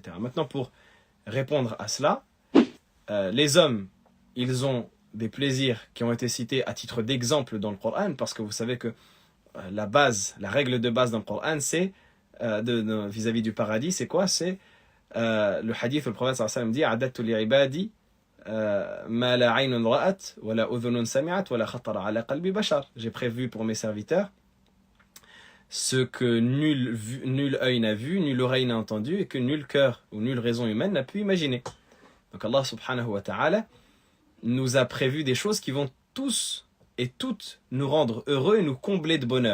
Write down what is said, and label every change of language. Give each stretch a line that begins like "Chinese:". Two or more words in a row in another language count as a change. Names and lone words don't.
French: » Maintenant, pour répondre à cela, les hommes, ils ont des plaisirs qui ont été cités à titre d'exemple dans le Coran, parce que vous savez que la règle de base dans le Coran, c'est, vis-à-vis du paradis, c'est quoi? C'est le hadith où le prophète
Arabic: صلى الله عليه وسلم dit أعددت لعبادي ما لا عين رأت ولا أذن سمعت ولا خطر على قلب بشر.
French: J'ai prévu pour mes serviteurs ce que nul œil n'a vu, nulle oreille n'a entendu et que nul cœur ou nulle raison humaine n'a pu imaginer. Donc Allah
Arabic: سبحانه وتعالى
French: nous a prévu des choses qui vont tous et toutes nous rendre heureux et nous combler de bonheur.